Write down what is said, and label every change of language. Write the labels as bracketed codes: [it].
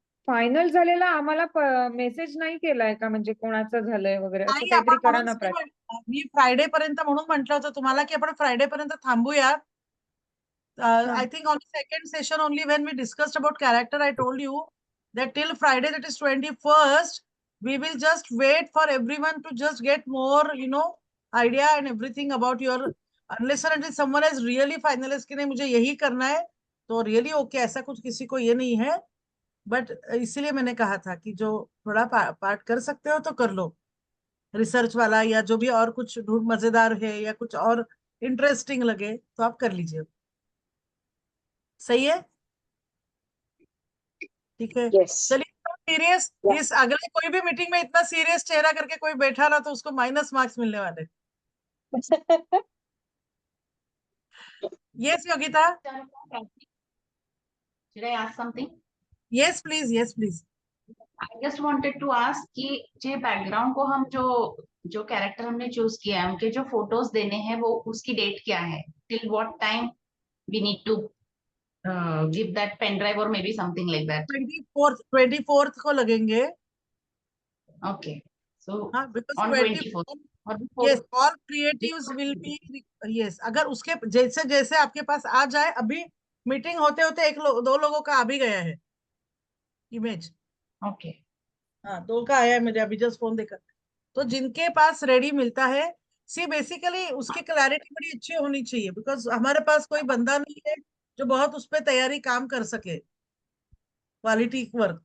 [mr] Final झालेला आम्हाला message नाही केलाय का, म्हणजे कोणाचं झालंय वगैरे, असं नाही, काहीतरी आपण करा ना म्हणूनच मी फ्रायडे पर्यंत म्हणून म्हटलं होतं तुम्हाला की आपण फ्रायडे पर्यंत थांबूया. [en] I think on the second session only, when we discussed about character, I told you that till Friday, that is 21st, we will just wait for everyone to just get more, idea and everything about your, unless and until someone has really finalized [hi] कि नहीं मुझे यही करना है, तो [en] really okay, [hi] ऐसा कुछ किसी को ये नहीं है. बट इसीलिए मैंने कहा था कि जो थोड़ा पार्ट कर सकते हो तो कर लो, रिसर्च वाला या जो भी और कुछ मजेदार है या कुछ और इंटरेस्टिंग लगे तो आप कर लीजिए. सही है? ठीक है. [en] Yes. [hi] चलिए, सीरियस. [en] Yeah. [hi] इस अगले कोई भी मीटिंग में इतना सीरियस चेहरा करके कोई बैठा ना तो उसको माइनस मार्क्स मिलने वाले. [en] Yes Yogita. Should I ask something? Yes please, yes please. I just wanted to ask [hi] कि जे बैकग्राउंड को हम जो कैरेक्टर हमने चूज किया है उनके जो फोटोज देने हैं वो उसकी डेट क्या है? [en] Till what time we need to give that pen drive or maybe something like that? [hi] 24th को लगेंगे. [en] Okay. So [hi] हाँ, because [en] on 24th. or before? Yes, all creatives will be. [hi] Yes, अगर उसके जैसे जैसे आपके पास आ जाए, अभी मीटिंग होते होते दो लोगों का आ भी गया है इमेज. [en] Okay. [hi] हाँ, 2 का आया है मेरे अभी जस्ट फोन देखकर. तो जिनके पास रेडी मिलता है, सी बेसिकली उसकी क्लैरिटी बड़ी अच्छी होनी चाहिए, बिकॉज हमारे पास कोई बंदा नहीं है जो बहुत उस पर तैयारी काम कर सके क्वालिटी वर्क.